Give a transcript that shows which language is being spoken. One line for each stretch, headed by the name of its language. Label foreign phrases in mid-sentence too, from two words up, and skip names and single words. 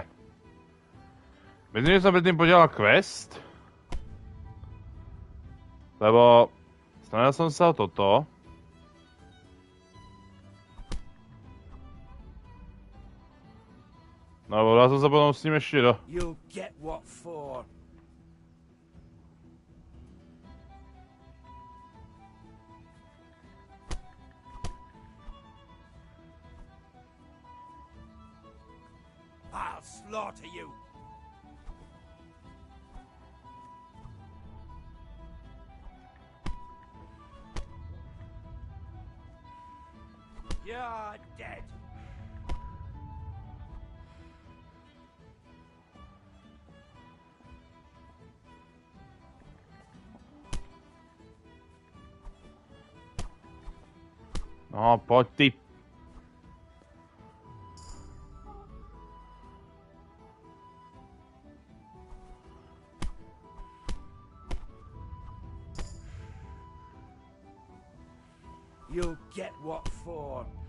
Slovak: Myslím, že som predtým podělal quest. Lebo snažil som sa o toto. No lebo dal som sa potom s ním ešte do...
English: You'll get what for. I'll slaughter you. You're dead.
Czech: No, pojď ty.
English: You'll get what for.